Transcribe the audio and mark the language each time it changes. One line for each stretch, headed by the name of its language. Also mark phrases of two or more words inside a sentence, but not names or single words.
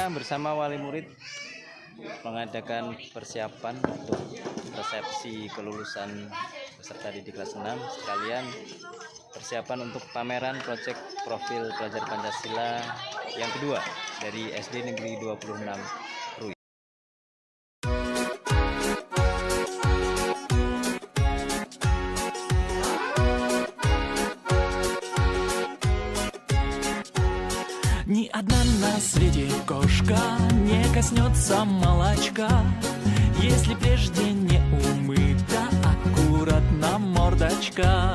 Indonesian: bersama wali murid mengadakan persiapan untuk resepsi kelulusan peserta didik kelas 6, sekalian persiapan untuk pameran proyek profil pelajar Pancasila yang kedua dari SD Negeri 26 Krui.
Russian: Ни одна на свете кошка не коснется молочка, если прежде не умыта аккуратно мордочка.